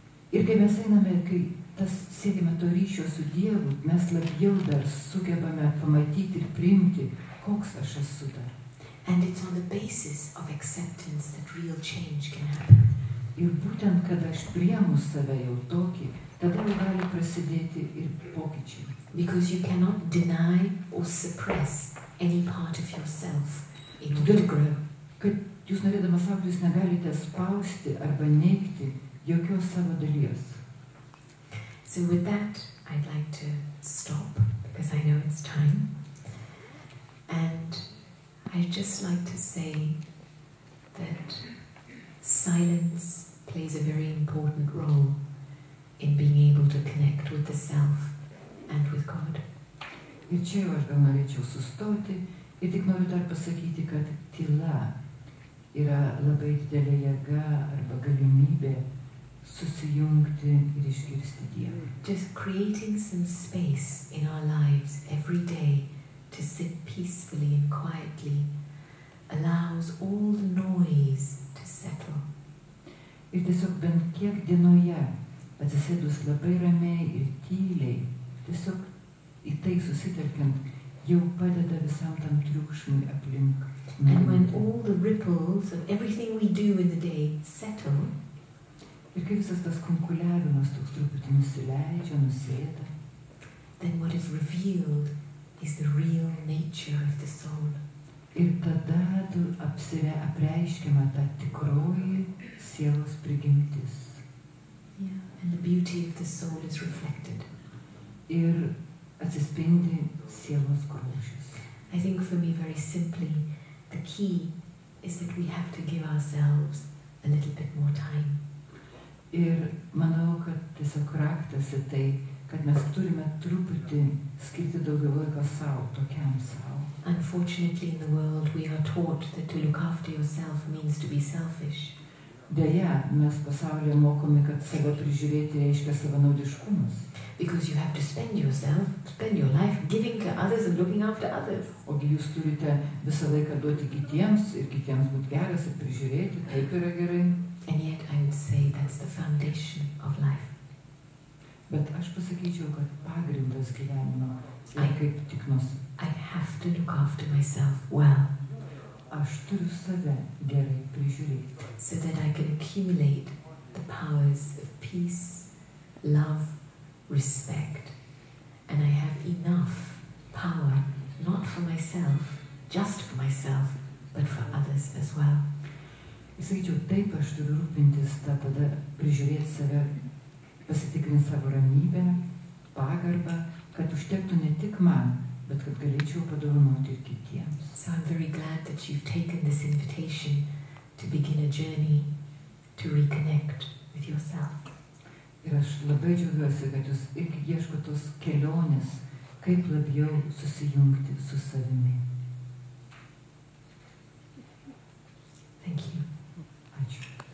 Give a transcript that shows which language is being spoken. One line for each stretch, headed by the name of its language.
Lithuanian: Ir kai mes einame, kai tas siekime to ryšio su Dievu, mes labiau dar sugebame pamatyti ir priimti, koks aš esu dar.
English: And it's on the basis of acceptance that real change can happen.
Lithuanian: Ir būtent, kad aš priimu save jau tokį, tada jau gali prasidėti ir pokyčiai.
English: Because you cannot deny or suppress any part of yourself in order to grow.
Lithuanian: Kad jūs norėdamas augti, jūs negalite spausti arba neigti jokios savo dalies.
English: So with that, I'd like to stop because I know it's time. And I'd just like to say that silence plays a very important role in being able to connect with the self and with God.
Lithuanian: Ir čia jau aš gal norėčiau sustoti ir tik noriu dar pasakyti, kad tyla yra labai didelė jėga arba galimybė susijungti ir išgirsti Dievą.
English: Just creating some space in our lives every day to sit peacefully and quietly allows all the noise to settle.
Lithuanian: Ir tiesiog bent kiek dienoje atsisėdus labai ramiai ir tyliai, tiesiog į tai susitelkiant, jau padeda visam tam triukšmui aplink.
English: And when all the ripples of everything we do in the day settle,
Lithuanian: ir kai visas tas kunkuliavimas toks truputį nusileidžia, nusėda,
English: then what is revealed is the real nature of the soul.
Lithuanian: Ir tada apreiškiama ta tikroji sielos prigimtis.
English: Yeah. And the beauty of the soul is reflected.
Lithuanian: Ir atsispindi sielos grožis.
English: I think for me, very simply, the key is that we have to give ourselves a little bit more time.
Lithuanian: Ir manau, kad tiesiog raktas į tai, kad mes turime truputį skirti daugiau laiko savo, tokiam savo.
English: Unfortunately, in the world, we are taught that to look after yourself means to be selfish.
Lithuanian: Deja, mes pasaulyje mokomi, kad save prižiūrėti reiškia savanaudiškumas.
English: Because you have to spend your life giving to others and looking after others.
Lithuanian: Ogi jūs turite visą laiką duoti kitiems ir kitiems būti geras ir prižiūrėti, taip yra gerai.
English: And yet I would say that's the foundation of life.
Lithuanian: Bet aš pasakyčiau, kad pagrindas gyvenimo yra kaip tik
English: I have to look after myself well.
Lithuanian: Aš turiu save gerai prižiūrėti.
English: So that I can accumulate the powers of peace, love, respect, and I have enough power, not for myself, just for myself, but for others as well.
Lithuanian: Sakyčiau, taip aš turiu rūpintis, tada prižiūrėti save, pasitikrinti savo ramybę, pagarbą, kad užtektų ne tik man, bet kad galėčiau padovanoti ir kitiems.
English: So I'm very glad that you've taken this invitation to begin a journey to reconnect with yourself.
Lithuanian: Ir aš labai džiaugiuosi, kad jūs irgi ieško tos kelionės, kaip labiau susijungti su savimi.
English: Thank you.
Lithuanian: Ačiū.